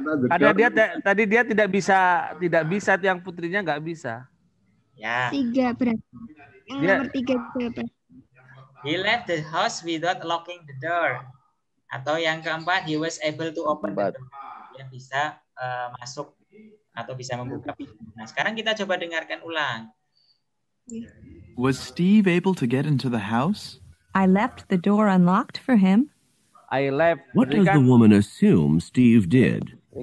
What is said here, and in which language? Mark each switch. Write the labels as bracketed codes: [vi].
[id] Karena dia tadi dia tidak bisa yang putrinya nggak bisa. Ya. 3 berarti. Yang nomor 3 berapa? [en] He left the house without locking the door. [id] Atau yang keempat, [en] he was able to open the door. [id] Dia bisa masuk atau bisa membuka pintu. Nah, sekarang kita coba dengarkan ulang. [en] Was Steve able to get into the house? I left the door unlocked for him. I left. What does the woman assume Steve did?